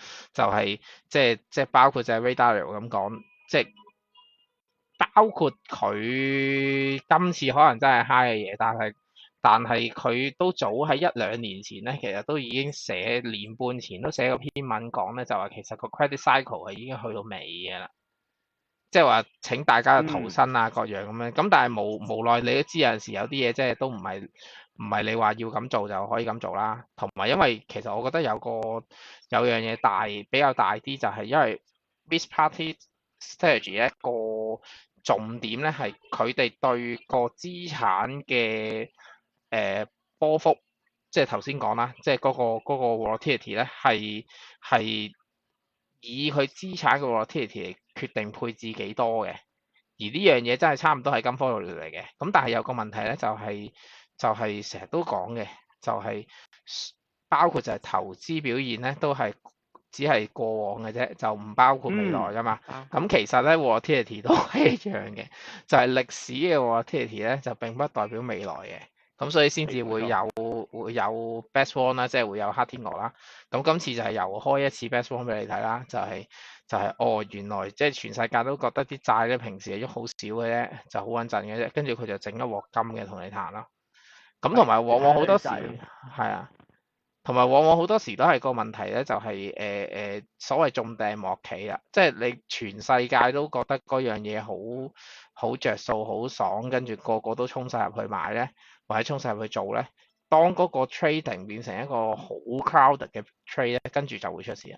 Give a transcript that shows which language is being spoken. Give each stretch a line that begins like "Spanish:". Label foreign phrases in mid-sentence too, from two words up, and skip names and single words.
Cantonese: 就係即係包括就係 Ray Dalio 咁講，即係包括佢今次可能真係 high 嘅嘢，但係佢都早喺1-2年前咧，其實都已經年半前都寫過篇文講咧，就話其實個
English: credit cycle
Cantonese: 係已經去到尾嘅啦，即係話請大家去逃生啊各樣咁樣。咁但係無奈你都知有陣時有啲嘢即係都唔係你話要咁做就可以咁做啦。同埋因為其實我覺得有樣嘢比較大啲就係因為
English: risk party strategy
Cantonese: 一個重點咧係佢哋對個資產嘅波幅，即係頭先講啦，即係嗰個 volatility 咧係以佢資產嘅 volatility 嚟決定配置幾多嘅。而呢樣嘢真係差唔多係金科玉律嚟嘅。咁但係有個問題咧，就係成日都講嘅，就係、包括就係投資表現咧，都係只係過往嘅啫，就唔包括未來噶嘛。咁其實咧 volatility 都係一樣嘅，就係、歷史嘅 volatility 咧，就並不代表未來嘅。咁所以先至會有
English: best one
Cantonese: 啦，即係會有黑天鵝啦。咁今次就係又開一次
English: best one
Cantonese: 俾你睇啦，就係原來即係全世界都覺得啲債咧平時係喐好少嘅啫，就好穩陣嘅啫，跟住佢就整一鑊金嘅同你談啦。咁同埋往往好多時係啊，同埋往往好多時都係個問題咧，就係所謂中掟莫企啊，即係你全世界都覺得嗰樣嘢好着數、好爽，跟住個個都衝晒入去買咧，或者衝晒入去做咧，當嗰個 trading 變成一個好 crowded 嘅 trade 咧，跟住就會出事啊！